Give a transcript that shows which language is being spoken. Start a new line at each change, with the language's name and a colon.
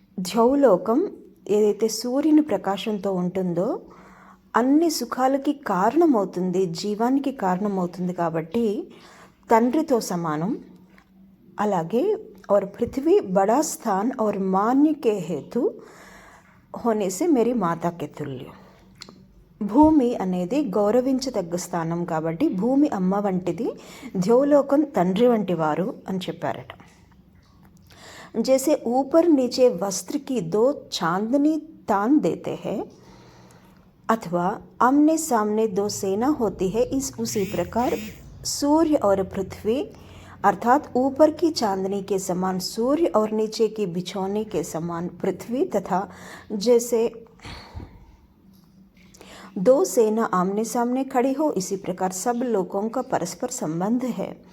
Telugu: ద్యౌలోకం ఏదైతే సూర్యుని ప్రకాశంతో ఉంటుందో అన్ని సుఖాలకి కారణమవుతుంది, జీవానికి కారణమవుతుంది కాబట్టి తండ్రితో సమానం. అలాగే
Hindi: और पृथ्वी बड़ा स्थान और मान्य के हेतु होने से मेरी माता के तुल्य.
Telugu: భూమి అనేది గౌరవించదగ్గ స్థానం కాబట్టి భూమి అమ్మ వంటిది, ద్యౌలోకం తండ్రి వంటి వారు అని చెప్పారట.
Hindi: जैसे ऊपर नीचे वस्त्र की दो चांदनी तान देते हैं अथवा आमने सामने दो सेना होती है, उसी प्रकार सूर्य और पृथ्वी अर्थात ऊपर की चांदनी के समान सूर्य और नीचे की बिछौने के समान पृथ्वी तथा जैसे दो सेना आमने सामने खड़ी हो इसी प्रकार सब लोगों का परस्पर संबंध है.